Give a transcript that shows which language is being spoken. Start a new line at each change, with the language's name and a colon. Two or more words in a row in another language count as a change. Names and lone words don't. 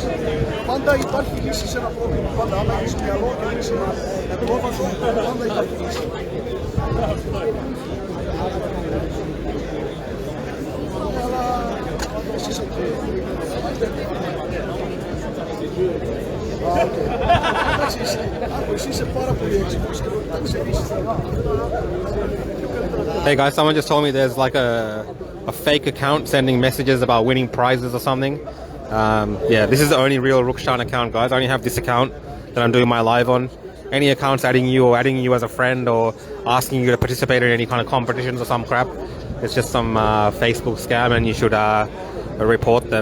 Greek: Πάντα υπάρχει λύση σε ένα πρόβλημα. Πάντα, άμα έχεις μυαλό και έχεις ένα πρόβατο, πάντα υπάρχει λύση. Αλλά εσύ είσαι εκεί. Εσύ είσαι πάρα πολύ έξυπνος και τα ξέρεις.
English: Hey guys, someone just told me there's like a fake account sending messages about winning prizes or something. Yeah, this is the only real Rukshan account, guys. I only have this account that I'm doing my live on. Any accounts adding you or adding you as a friend or asking you to participate in any kind of competitions or some crap, it's just some Facebook scam and you should report them.